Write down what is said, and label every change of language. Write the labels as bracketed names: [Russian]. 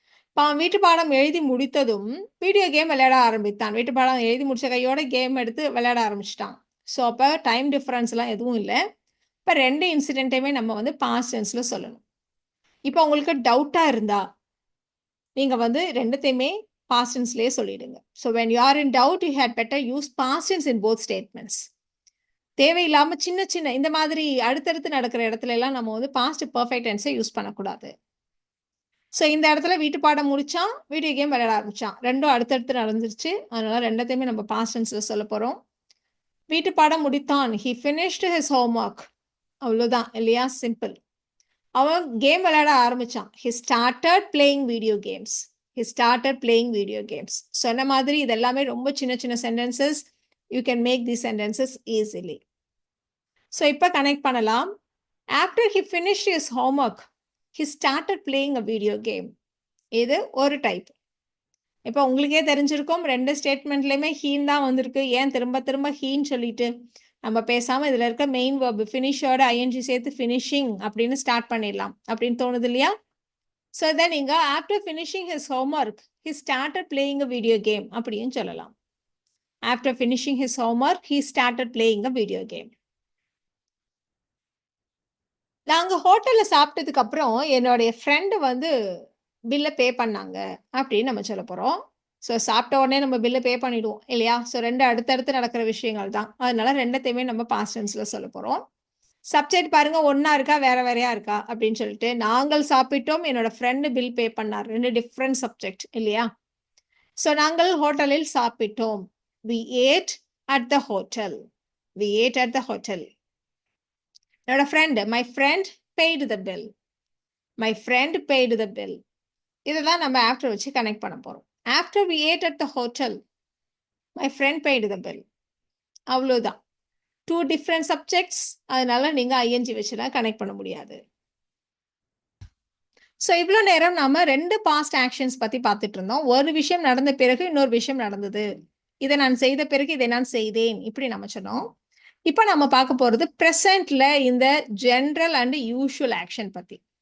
[Tamil] இப்போ அவன் வீட்டு பாடம் எழுதி முடித்ததும் வீடியோ கேம் விளையாட ஆரம்பித்தான். வீட்டு பாடம் எழுதி முடிச்ச கையோட கேம் எடுத்து விளையாட ஆரம்பிச்சிட்டான். ஸோ அப்போ டைம் டிஃப்ரென்ஸ்லாம் எதுவும் இல்லை. இப்போ 2 இன்சிடென்ட்டையுமே நம்ம வந்து பாஸ்ட் டென்ஸ்ல சொல்லணும். இப்போ உங்களுக்கு டவுட்டா இருந்தா நீங்க வந்து ரெண்டுத்தையுமே past tenseலயே சொல்லிடுங்க. [English] So when you are in doubt, you had better use past tense in both statements. [Tamil] தேவையில்லாம சின்ன சின்ன இந்த மாதிரி அடுத்தடுத்து நடக்கிற இடத்துல எல்லாம் நம்ம வந்து பாஸ்ட் பர்ஃபெக்ட் டென்ஸை யூஸ் பண்ணக்கூடாது. ஸோ இந்த இடத்துல வீட்டு பாடம் முடிச்சான், வீடியோ கேம் விளையாட ஆரம்பிச்சான், ரெண்டும் அடுத்தடுத்து நடந்துருச்சு. அதனால ரெண்டத்தையுமே நம்ம பாஸ்ட் டென்ஸ்ல சொல்ல போறோம். வீட்டு பாடம் முடித்தான், [English] he finished his homework. [Tamil] அவ்வளோதான் இல்லையா? சிம்பிள். அவன் கேம் விளையாட ஆரம்பிச்சான், [English] he started playing video games. He started playing video games. [Tamil] சொன்ன மாதிரி இது எல்லாமே ரொம்ப சின்ன சின்ன sentences. [English] You can make these sentences easily. [Tamil] So இப்போ கனெக்ட் பண்ணலாம். [English] After he finished his homework, he started playing a video game. [Tamil] இது ஒரு டைப். இப்போ உங்களுக்கே தெரிஞ்சிருக்கும், 2 ஸ்டேட்மெண்ட்லையுமே ஹீன் தான் வந்திருக்கு. ஏன் திரும்ப திரும்ப ஹீன்னு சொல்லிட்டு நம்ம பேசாம இதுல இருக்க மெயின் வெர்ப் ஃபினிஷோட ஐஎன்ஜி சேர்த்து ஃபினிஷிங் அப்படின்னு ஸ்டார்ட் பண்ணிடலாம் அப்படின்னு தோணுது இல்லையா? [English] So then நீங்க after finishing his homework he started playing a video game அப்படின்னு சொல்லலாம். After finishing his homework he started playing a video game. [Tamil] நாங்க ஹோட்டல்ல சாப்பிட்டதுக்கு அப்புறம் என்னுடைய ஃப்ரெண்டு வந்து பில்லை பே பண்ணாங்க அப்படின்னு நம்ம சொல்ல போறோம். ஸோ சாப்பிட்ட உடனே நம்ம பில்லை பே பண்ணிடுவோம் இல்லையா? ஸோ 2 அடுத்தடுத்து நடக்கிற விஷயங்கள் தான். அதனால ரெண்டத்தையுமே நம்ம பாஸ்ட் டென்ஸ்ல சொல்ல போறோம். சப்ஜெக்ட் பாருங்க, ஒன்னா இருக்கா வேற வேறையா இருக்கா அப்படின்னு சொல்லிட்டு, நாங்கள் சாப்பிட்டோம், என்னோட ஃப்ரெண்டு பில் பே பண்ணார், 2 டிஃப்ரெண்ட் சப்ஜெக்ட் இல்லையா? ஸோ நாங்கள் ஹோட்டலில் சாப்பிட்டோம். [English] we ate at the hotel. we ate at the hotel. [Tamil] என்னோட friend, [English] my friend paid the bill. my friend paid the bill. [Tamil] இதெல்லாம் நம்ம ஆஃப்டர் வச்சு கனெக்ட் பண்ண போறோம். [English] after we ate at the hotel, my friend paid the bill. [Tamil] அவ்வளோதான். 2 different subjects. அதனால நீங்க ING வச்சுலாம் கனெக்ட் பண்ண முடியாது. ஸோ இவ்வளோ நேரம் நாம 2 பாஸ்ட் ஆக்ஷன்ஸ் பத்தி பார்த்துட்டு இருந்தோம். ஒரு விஷயம் நடந்த பிறகு இன்னொரு விஷயம் நடந்தது, இதை நான் செய்த பிறகு இதை நான் செய்தேன், இப்படி நம்ம சொன்னோம். இப்போ நம்ம பார்க்க போறது ப்ரெசென்ட்ல இந்த ஜென்ரல் அண்ட் யூஷுவல் ஆக்ஷன் பத்தி.